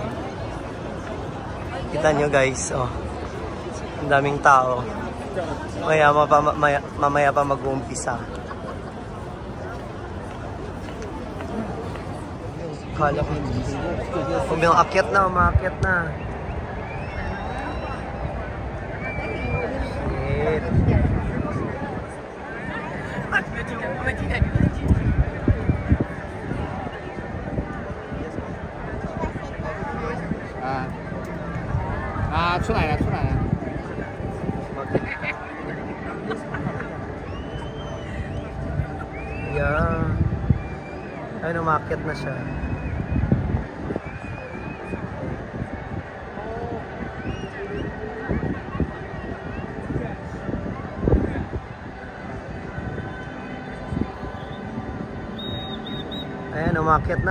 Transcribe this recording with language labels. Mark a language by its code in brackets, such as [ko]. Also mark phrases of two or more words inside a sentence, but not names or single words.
[tl] Kita nyo guys, oh. Ang daming tao. Mamaya pa mag-uumpisa. Kala ko umakyat na, umakyat na. [zh] Ah, 出来了，出来了。 [en] Yeah. [tl] Ayun, umakyat na siya. Ayan, umakyat na.